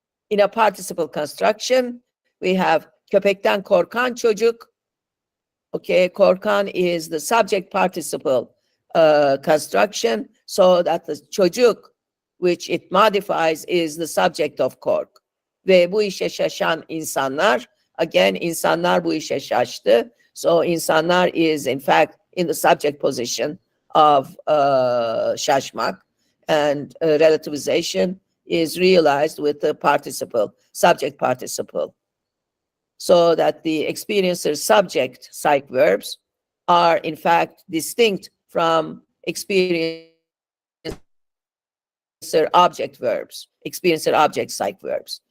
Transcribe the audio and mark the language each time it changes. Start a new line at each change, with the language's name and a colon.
English: In a participle construction, we have
Turkish: köpekten korkan çocuk.
English: Okay, korkan is the subject participle construction, so that the çocuk, which it modifies, is the subject of kork.
Turkish: Ve bu işe şaşan insanlar, again, insanlar bu işe şaştı.
English: So insanlar is, in fact, in the subject position of şaşmak, and relativization is realized with the participle, subject participle. So that the experiencer subject psych verbs are, in fact, distinct from experiencer object verbs, experiencer object psych verbs.